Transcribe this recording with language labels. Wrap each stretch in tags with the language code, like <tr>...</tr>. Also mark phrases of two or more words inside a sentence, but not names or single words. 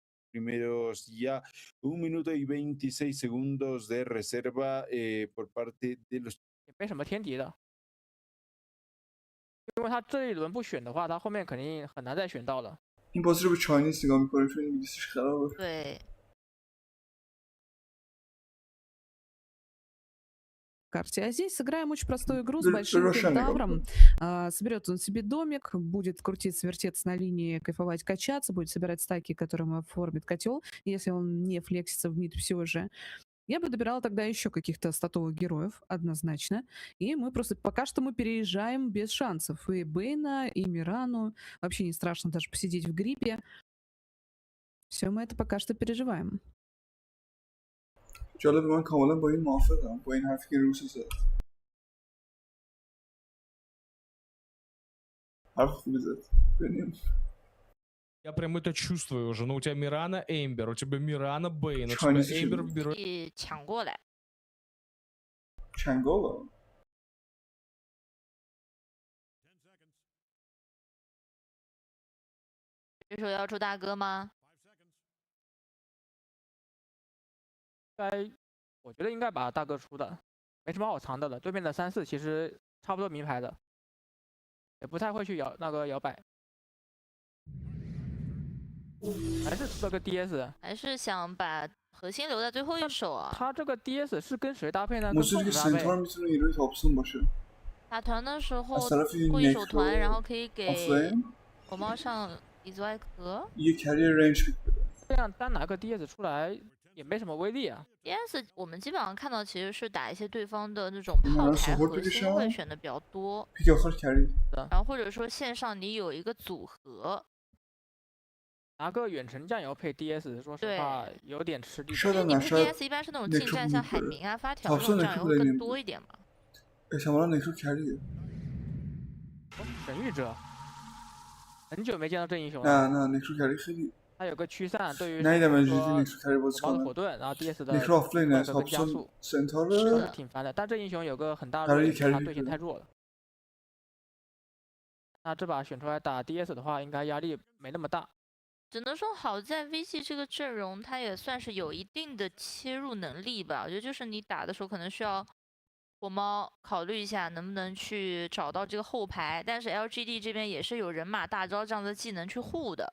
<es>primeros ya 1 minuto y 26 segundos de reserva por parte de los</es> <zh>也没什么天敌的，因为他这一轮不选的话，他后面肯定很难再选到了。</zh> <fa>این بازی رو به چاینیز نگاه میکنه چون انگلیسیش خرابه.</fa> <zh>对，</zh> <ru>карте. А здесь сыграем очень простую игру с Да, большим совершенно кентавром. Соберет он себе домик, будет крутиться, вертеться на линии, кайфовать, качаться, будет собирать стаки, которым оформит котел, если он не флексится в мид все же. Я бы добирала тогда еще каких-то статовых героев, однозначно. И мы просто пока что мы переезжаем без шансов. И Бейна, и Мирану. Вообще не страшно даже посидеть в гриппе. Все мы это пока что переживаем.</ru> <fa>جالب من کاملا با این موافقم با این حرفی که روسی زد. حرف خوبی زد. ببینیم.</fa> <ru>Я прям это чувствую уже. Ну, у тебя Мирана Эмбер, у тебя Мирана Бейн, у тебя Эмбер Биру...</ru> <zh>抢过来。</zh> <fa>چنگالا.</fa> <zh>这时候要出大哥吗？我觉得应该把大哥出的，没什么好藏的了。对面的3-4其实差不多名牌的，也不太会去摇摆，还是出了个 DS，还是想把核心留在最后一手啊？他这个 DS 是跟谁搭配呢？跟</zh> <fa>موسیقی که</fa> <zh>凤搭配。</zh> <fa>سنتار میتونه نیروی تاپسون باشه.</fa> <zh>打团的时候</zh> <fa>از طرف</fa> <zh>过一手团，</zh> <fa>نکرو</fa> <zh>然后可以给</zh> <fa>آفرین</fa> <zh>火猫上一座艾壳。</zh> <fa>یه کری رنج پیک بده.</fa> <zh>这样单拿个 DS 出来也没什么威力啊。 DS 我们基本上看到其实是打一些对方的那种炮台核心会选的比较多，</zh> <fa>پیک آخر کری.</fa> <zh>然后或者说线上你有一个组合，拿个远程酱油配 DS， 说实话有点吃力。</zh> <fa>شاید</fa> <zh>因为你</zh> <fa>نه</fa> <zh>配</zh> <fa>شاید</fa> <zh>DS 一般是那种近战，像海明啊、发条这</zh> <fa>تاپسون</fa> <zh>种酱油</zh> <fa>نکرو</fa> <zh>会</zh> <fa>بده</fa> <zh>更</zh> <fa>نمیده.</fa> <zh>多一点嘛。</zh> <fa>احتمالا نکرو کریه.</fa> <zh>神谕者，很久没见到这英雄</zh> <fa>نه</fa> <zh>了。</zh> <fa>نه نکرو کری خیلی.</fa> <zh>他有个驱散，对于</zh> <fa>ندیدم</fa> <zh>说</zh> <fa>اینجوری نکرو کری</fa> <zh>火</zh> <fa>بازی</fa> <zh>爆的</zh> <fa>کنه.</fa> <zh>火盾，然后 DS 的</zh> <fa>نکرو آفلینه</fa> <zh>跟加</zh> <fa>تاپسون</fa> <zh>速，</zh> <fa>سنتاره.</fa> <zh>挺烦的。但这英雄有个很大的还是弱一点，就是他 carry 对线太弱了。那这把选出来打 DS 的话，应该压力没那么大。只能说好在 VG 这个阵容，它也算是有一定的切入能力吧。我觉得就是你打的时候可能需要火猫考虑一下能不能去找到这个后排，但是 LGD 这边也是有人马大招这样的技能去护的。</zh>